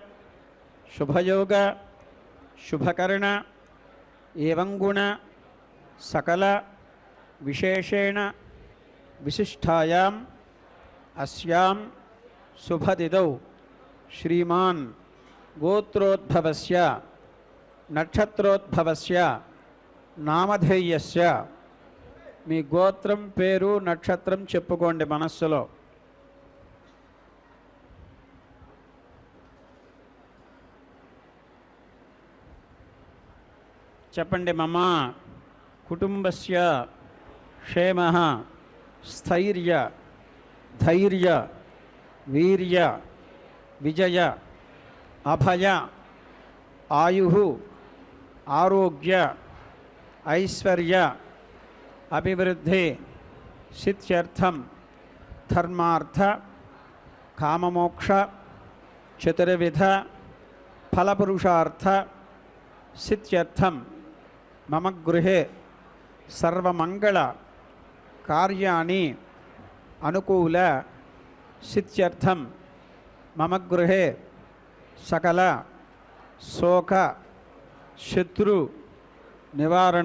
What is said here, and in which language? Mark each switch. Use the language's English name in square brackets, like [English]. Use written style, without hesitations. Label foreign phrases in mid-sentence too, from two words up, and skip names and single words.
[Sanskrit] शुभयोग शुभकर्ण एवं गुण सकल विशेषेण विशिष्टायाम् अस्यां शुभतिथौ श्रीमान् गोत्रोद्भवस्य नक्षत्रोद्भवस्य नामधेयस्य [Telugu] మీ గోత్రం పేరు నక్షత్రం చెప్పుకోండి మనస్సులో. చెప్పండి. [Sanskrit] మమ కుటుంబస్య క్షేమః స్థైర్య ధైర్య వీర్య విజయ అభయ ఆయుః आरोग्य ऐश्वर्य अभिवृद्धि सिद्ध्यर्थं धर्मार्थ काममोक्ष चतुर्विध फलपुरुषार्थ सिद्ध्यर्थं मम गृहे सर्वमंगल कार्याणि अनुकूल सिद्ध्यर्थं मम गृहे सकल शोक शत्रु निवारण